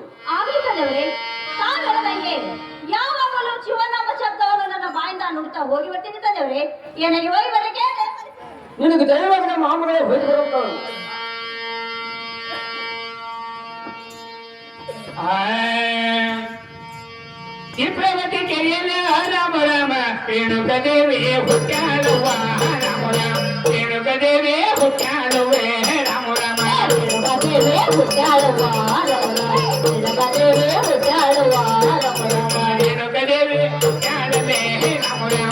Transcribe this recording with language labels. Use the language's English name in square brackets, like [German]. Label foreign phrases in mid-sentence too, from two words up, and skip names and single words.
[Kannada] ಆಗಲಿ ತಂದೆಯವರೇ, ತಾನು ಹೇಳದಂಗೆ ಯಾವಾಗಲೂ ಶಿವನಾಮ ಶಬ್ದವನ್ನು ನನ್ನ ಬಾಯಿಂದ ನುಡಿತಾ ಹೋಗಿ ಬರ್ತೀನಿ ತಂದೆಯವರೇ. ನನಗೆ ಹೋಗಿ ಬರಕ್ಕೆ ನಿನಗೆ ದಯವಾಗಿ ನಮ್ಮ ಮಾಮಗಳೇ ಹೋಗಿ ಬರುತ್ತಾರೆ. ಚಿತ್ರವತಿ ಕೆರೆಯಲ್ಲಿ ರಾಮ ರಾಮ ರೇಣುಕ ದೇವಿ ಹುಟ್ಟಾಡುವ ರಾಮ ರಾಮ. ರೇಣುಕ ದೇವಿ ಹುಟ್ಟಾಡುವೆ ರಾಮ ರಾಮ. ದೇವಿ ಹುಟ್ಟಾಡುವ ದೇವಿ ಹುಟ್ಟಾಡುವ ರೇಣುಕ ದೇವಿ ಹುಟ್ಟಾಡುವೆ ರಾಮ ರಾಮ.